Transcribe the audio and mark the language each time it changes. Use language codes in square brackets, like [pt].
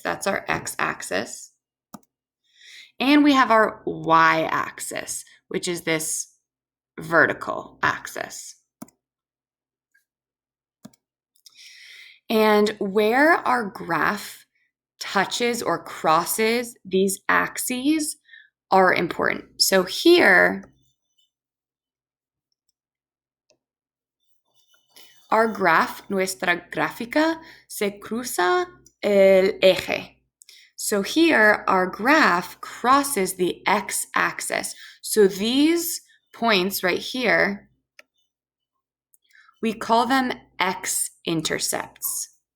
[en] That's our x-axis. And we have our y-axis, which is this vertical axis. And where our graph touches or crosses these axes are important. So here, our graph, [es] nuestra gráfica, se cruza el eje. [en] So here, our graph crosses the x-axis. So these points right here, we call them x-intercepts.